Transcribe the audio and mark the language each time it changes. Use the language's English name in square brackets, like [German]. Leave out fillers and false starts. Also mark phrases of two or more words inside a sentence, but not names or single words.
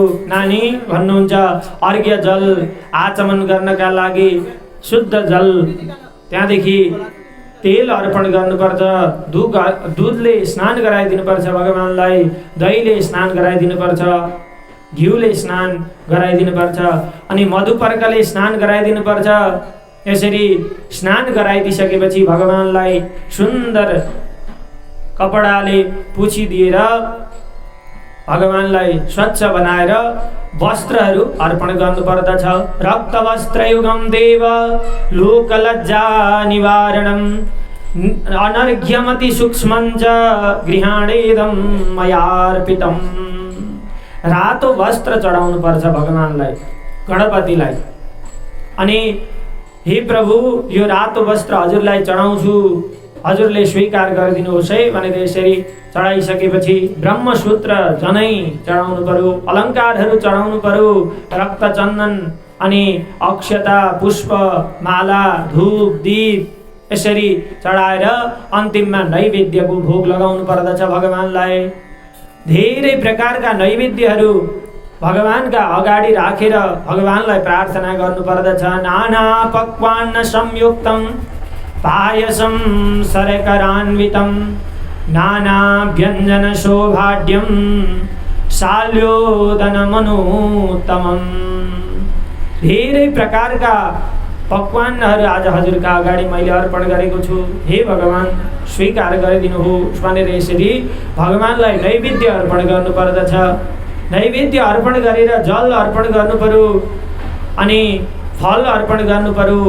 [Nepali] नानी भन्नुहुन्छ अर्घ्य जल आचमन गर्नका लागि शुद्ध जल, त्यहाँदेखि तेल अर्पण गर्नुपर्छ, दुधले स्नान गराइदिनुपर्छ भगवानलाई, दहीले स्नान गराइदिनुपर्छ, घिउले स्नान गराइदिनुपर्छ अनि मधुपर्कले स्नान गराइदिनुपर्छ। यसरी स्नान गराइदिसकेपछि भगवानलाई सुन्दर कपडाले पुछिदिएर भगवानलाई स्वच्छ बनाएर वस्त्रहरू अर्पण गर्नुपर्दछ। [Sanskrit] रक्तवस्त्रयुगं देव लोकलज्जा निवारणम् अनर्घ्यमति सूक्ष्मञ्च गृहाणेदं मयार्पितम्। [Nepali] रातो वस्त्र चढाउनु पर्छ भगवानलाई, गणपतिलाई। अनि हे प्रभु, यो रातो वस्त्र हजुरलाई चढाउँछु, हजुरले स्वीकार गरिदिनुहोस् है भनेर यसरी चढाइसकेपछि ब्रह्मसूत्र जनै चढाउनु पर्यो, अलङ्कारहरू चढाउनु पर्यो, रक्त चन्दन अनि अक्षता पुष्प माला धूप दीप यसरी चढाएर अन्तिममा नैवेद्यको भोग लगाउनु पर्दछ भगवानलाई। धेरै प्रकारका नैवेद्यहरू भगवानका अगाडि राखेर भगवानलाई प्रार्थना गर्नु पर्दछ। [Sanskrit] नाना पक्वान्न संयुक्तं पायसं शर्करान्वितं नाना व्यञ्जन शोभाढ्यं शाल्योदनमनोत्तमम्। [Nepali] धेरै प्रकारका पक्वान्नहरू आज हजुरका अगाडि मैले अर्पण गरेको छु, हे भगवान स्वीकार गरिदिनुहोस् भनेर यसरी भगवानलाई नैवेद्य अर्पण गर्नु पर्दछ। नैवेद्य अर्पण गरेर जल अर्पण गर्नु पर्यो अनि फल अर्पण गर्नु पर्यो।